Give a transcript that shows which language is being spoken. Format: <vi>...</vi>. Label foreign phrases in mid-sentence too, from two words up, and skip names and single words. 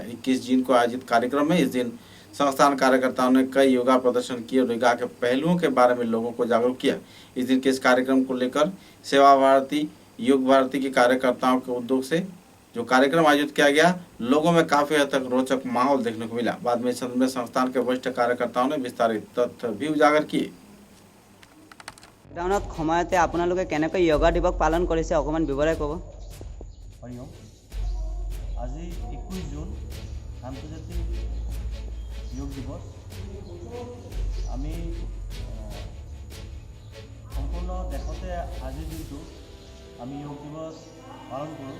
<hi>21 जून को आयोजित कार्यक्रम में इस दिन संस्थान कार्यकर्ताओं ने कई योगा प्रदर्शन किए और योगा के पहलुओं के बारे में लोगों को जागरूक किया। इस दिन के इस कार्यक्रम को लेकर सेवा भारती योग भारती के कार्यकर्ताओं के उद्योग से जो कार्यक्रम आयोजित किया गया, लोगों में काफी हद तक रोचक माहौल देखने को मिला। बाद में संस्थान के वरिष्ठ कार्यकर्ताओं ने विस्तारित तथ्य भी उजागर किए।</hi> <as>লকডাউনত সময়তে আপোনালোকে কেনেকৈ যোগা দিৱস পালন কৰিছে অকমান বিৱৰাই ক'ব। আজি 21 জুন আন্তৰ্জাতিক যোগ দিৱস। আমি সম্পূৰ্ণ দেশতে আজিৰ দিনটো আমি যোগ দিৱস পালন কৰোঁ।</as>